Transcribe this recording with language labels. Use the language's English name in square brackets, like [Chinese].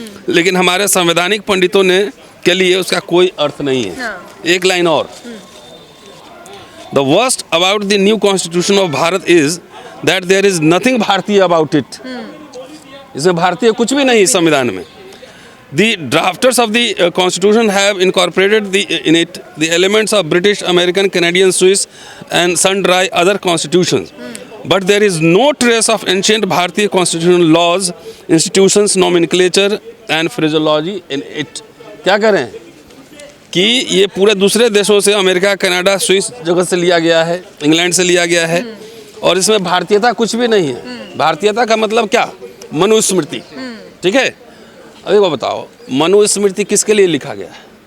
[Hindi] लेकिन हमारे संवैधानिक पंडितों ने के लिए उसका कोई अर्थ नहीं है। एक लाइन और, [English] The worst about the new constitution of Bharat is that there is nothing Bharatiya about it. [Hindi] इसमें भारतीय कुछ भी नहीं इस संविधान में। [English] The drafters of the Constitution have incorporated in it the elements of British, American, Canadian, Swiss, and sundry other constitutions. But there is no trace of ancient Bharatiya constitutional laws, institutions, nomenclature, and phraseology in it. [Hindi] क्या करें कि ये पूरे दूसरे देशों से, America, Canada, Swiss जगह से लिया गया है, इंग्लैंड से लिया गया है, और इसमें भारतीयता कुछ भी नहीं है। भारतीयता का मतलब क्या? मनुस्मृति। ठीक है, अभी वो बताओ, मनुस्मृति किसके लिए लिखा गया है?